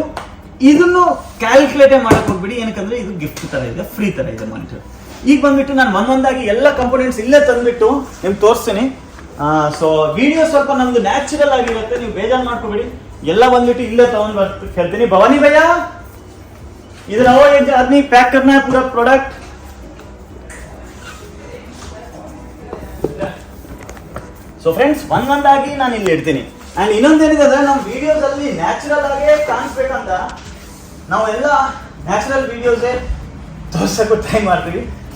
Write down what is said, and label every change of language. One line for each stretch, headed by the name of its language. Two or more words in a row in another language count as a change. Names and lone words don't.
Kannada: ಇದನ್ನು ಕ್ಯಾಲ್ಕುಲೇಟೇ ಮಾಡಕ್ ಹೋಗ್ಬಿಡಿ, ಏನಕ್ಕಂದ್ರೆ ಇದು ಗಿಫ್ಟ್ ತರ ಇದೆ, ಫ್ರೀ ತರ ಇದೆ ಮಾನಿಟರ್. ಈಗ ಬಂದ್ಬಿಟ್ಟು ನಾನು ಒಂದೊಂದಾಗಿ ಎಲ್ಲ ಕಂಪೋನೆಂಟ್ಸ್ ಇಲ್ಲೇ ತಂದ್ಬಿಟ್ಟು ನಿಮ್ಗೆ ತೋರಿಸ್ತೀನಿ. ಸೊ ವಿಡಿಯೋ ಸ್ವಲ್ಪ ನಮ್ದು ನ್ಯಾಚುರಲ್ ಆಗಿರುತ್ತೆ, ನೀವು ಬೇಜಾರು ಮಾಡ್ಕೋಬೇಡಿ. ಎಲ್ಲ ಬಂದ್ಬಿಟ್ಟು ಇಲ್ಲೇ ತಗೊಂಡ್ ಬರ್ತೀನಿ. ಹೇಳ್ತೀನಿ ಭವಾನಿ ಭಯ್ಯ
Hindi: इधर आओ, एक आदमी पैक करना है पूरा प्रोडक्ट.
English: so friends,
Kannada: ಒಂದೊಂದಾಗಿ ನಾನು ಇಲ್ಲಿ ಇಡ್ತೀನಿ. ಆ್ಯಂಡ್ ಇನ್ನೊಂದೇನಿದೆ ಅಂದರೆ, ನಮ್ಮ ವಿಡಿಯೋಸಲ್ಲಿ ನ್ಯಾಚುರಲ್ ಆಗೇ ಕಾಣಿಸ್ಬೇಕಂತ ನಾವೆಲ್ಲ ನ್ಯಾಚುರಲ್ ವಿಡಿಯೋಸೇ ತೋರ್ಸೋಕ್ಕೂ ಟ್ರೈ ಮಾಡ್ತೀವಿ.